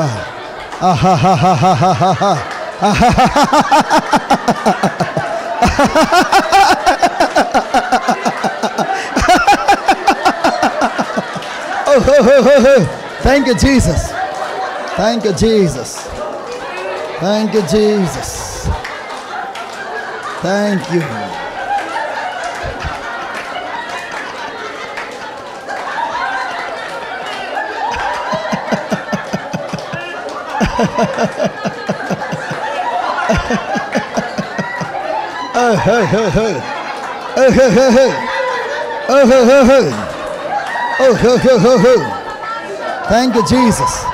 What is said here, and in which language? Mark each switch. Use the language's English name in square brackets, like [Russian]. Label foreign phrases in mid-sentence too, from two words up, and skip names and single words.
[English] Ah ha ha ha ha ha ha ha. Oh ho ho ho ho. Thank you, Jesus. Thank you, Jesus. Thank you, Jesus. Thank you. Oh ho ho ho. Oh ho ho ho. Oh ho ho ho. Oh ho ho ho ho. Thank you, Jesus.